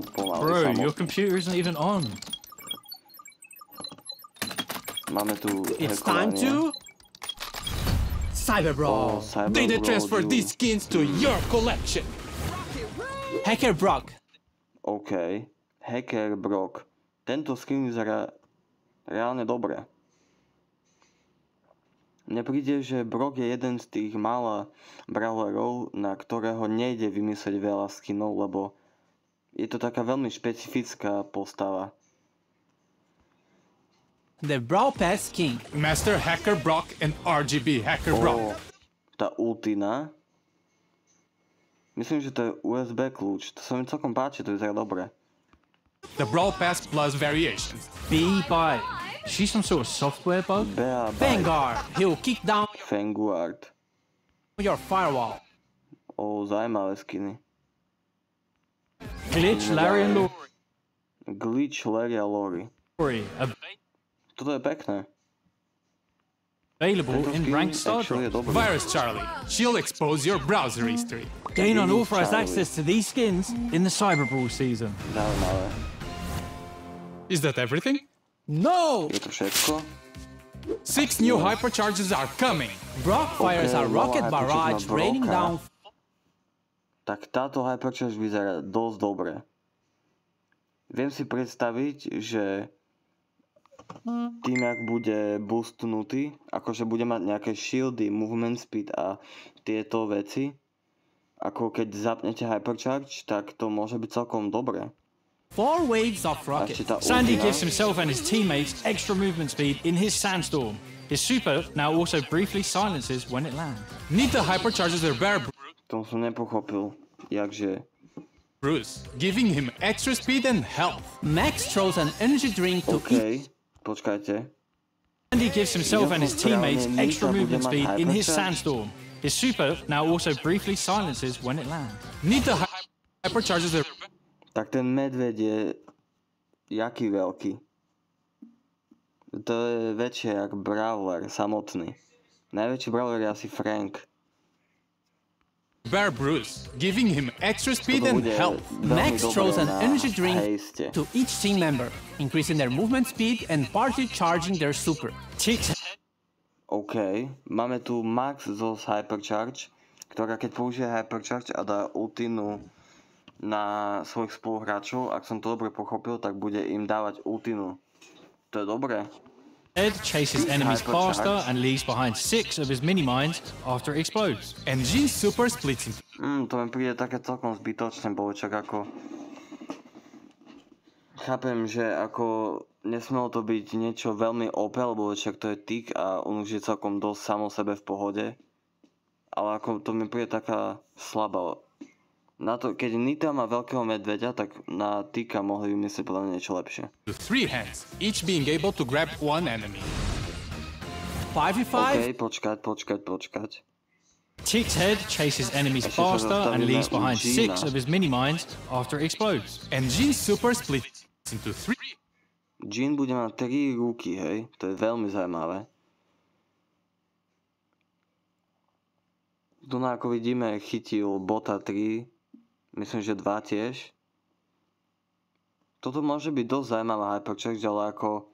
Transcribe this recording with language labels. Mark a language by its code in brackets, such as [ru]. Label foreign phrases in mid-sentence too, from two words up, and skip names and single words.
[en] Bro, your computer isn't even on. It's time to... Cyber Brawl! Data transfer these skins to your collection! Hacker Brock. OK, Hacker Brock. [sk] Tento skin vyzerá reálne dobre. Mne príde, že Brock je jeden z tých mála brawlerov, na ktorého nejde vymyslieť veľa skinov, lebo je to taká veľmi špecifická postava. [en] The Brawl Pass King. Master Hacker Brock and RGB Hacker Brock. [sk] Tá ultina. Myslím, že to je USB kľúč. To sa mi celkom páči, to vyzerá dobre. [en] The Brawl Pass Plus variations. B-Bite. She's some sort of software bug? Vanguard. He'll kick down Vanguard. your firewall. [sk] Zaujímavé skiny. [en] Glitch, Larry and Lori. [sk] Glitch, Larry a Lori. Toto je pekné. [en] Available in ranked star drops. Virus Charlie. She'll expose your browser history. Gain unauthorized access to these skins in the Cyber Brawl season. [sk] Zaujímavé. [en] Is that everything? No! [sk] Je to všetko? [en] 6 new hypercharges are coming. Brock fires a rocket barrage raining down. [sk] Tak táto hypercharge vyzerá dosť dobre. Viem si predstaviť, že tým, ak bude boostnutý, akože bude mať nejaké shieldy, [en] movement speed [sk] a tieto veci, ako keď zapnete hypercharge, tak to môže byť celkom dobré. [en] 4 waves of rockets. Sandy gives himself and his teammates extra movement speed in his Sandstorm. His super now also briefly silences when it lands. Nita hypercharges her bear [sk] To som nepochopil, jakže... [en] Bruce, giving him extra speed and health. Max throws an energy drink to eat. [sk] Počkajte. [en] Sandy gives himself and his teammates extra movement speed in his Sandstorm. His super now also briefly silences when it lands. Nita hypercharges her... [sk] Tak ten medveď je... jaký veľký? To je väčšie jak Brawler samotný. Najväčší Brawler je asi Frank. [en] Bear Bruce, giving him extra speed and health. Max throws an energy drink to each team member, increasing their movement speed and partly charging their super. [sk] OK, máme tu Max zo Hypercharge, ktorá keď použije Hypercharge a dá ultinu na svojich spoluhráčov, ak som to dobre pochopil, tak bude im dávať ultinu. To je dobré. [en] Ed chases enemies faster and leaves behind 6 of his mini-mines after it explodes. And Jean's super splits into... [sk] To mi príde také celkom zbytočné, bo čak ako... Chápem, že ako nesmelo to byť niečo veľmi OP, lebo však to je tick a on už je celkom dosť samo sebe v pohode. Ale ako to mi príde taká slabá. Na to, keď Nita má veľkého medveďa, tak na Tika mohli vymyslieť podľa mňa niečo lepšie. [en] 3 hands, each being able to grab one enemy. 5v5? [sk] OK, počkať. [en] Tick's head chases enemies faster and leaves behind 6 of his mini-mines after it explodes. And Jean's super splits into 3. [sk] Jean bude mať 3 ruky, hej? To je veľmi zaujímavé. Tu ako vidíme, chytil bota 3. Myslím, že 2 tiež. Toto môže byť dosť zaujímavá Hypercharge, ale ako...